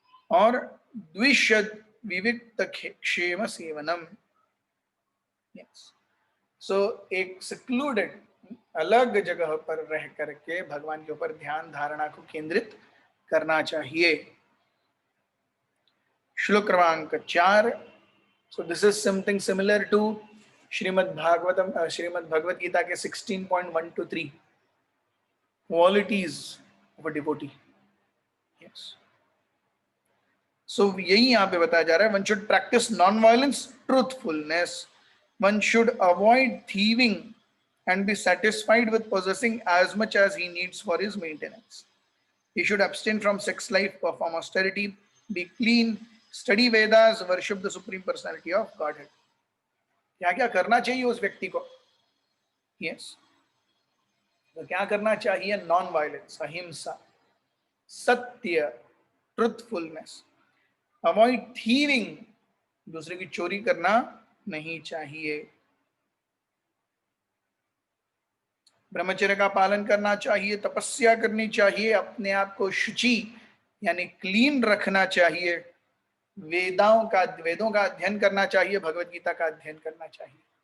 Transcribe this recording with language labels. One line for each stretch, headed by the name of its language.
Hindi: और द्विषद विविक्त क्षेम सेवनम,
English: so एक secluded
Hindi: अलग जगह पर रह करके भगवान के ऊपर ध्यान धारणा को केंद्रित करना चाहिए। श्लोक क्रमांक 4,
English: so this is something similar to
Hindi: Shrimad Bhagavad Gita के
English: 16.1 to 3 qualities of a devotee. Yes. So
Hindi: यही यहाँ पे बताया जा रहा है,
English: one should practice non-violence, truthfulness, one should avoid thieving and be satisfied with possessing as much as he needs for his maintenance. He should abstain from sex life, perform austerity, be clean, study Vedas, worship the Supreme Personality of Godhead.
Hindi: क्या क्या करना चाहिए उस व्यक्ति को? Yes. तो क्या करना चाहिए? नॉन वायलेंस, अहिंसा, सत्य, ट्रुथफुलनेस, अवॉइड थीविंग, दूसरे की चोरी करना नहीं चाहिए, ब्रह्मचर्य का पालन करना चाहिए, तपस्या करनी चाहिए, अपने आप को शुचि यानी क्लीन रखना चाहिए, वेदों का अध्ययन करना चाहिए, भगवत गीता का अध्ययन करना चाहिए।